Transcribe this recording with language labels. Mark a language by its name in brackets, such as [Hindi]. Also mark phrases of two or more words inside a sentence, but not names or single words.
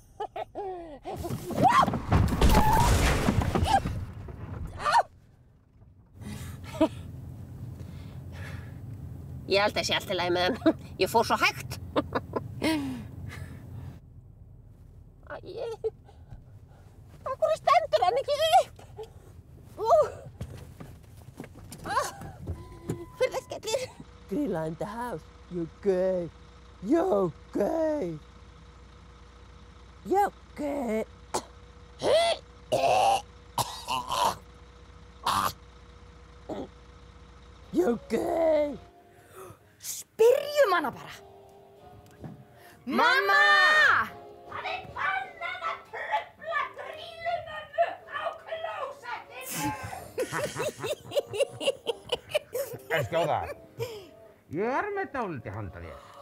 [Icelandic] Ég held að sé allt í lagi með hann. Ég fór svo hægt. Af hverju stendur hann ekki upp? Hurðaskellir. [English] Grýla in the house. You're gay. You're gay. You're gay. You're gay. [Icelandic] Spyrjum hana bara. Mamma! Það er bannað að trufla Grýlu-mömmu á klósettinu. En skjóða, ég er með dálítið handa þér.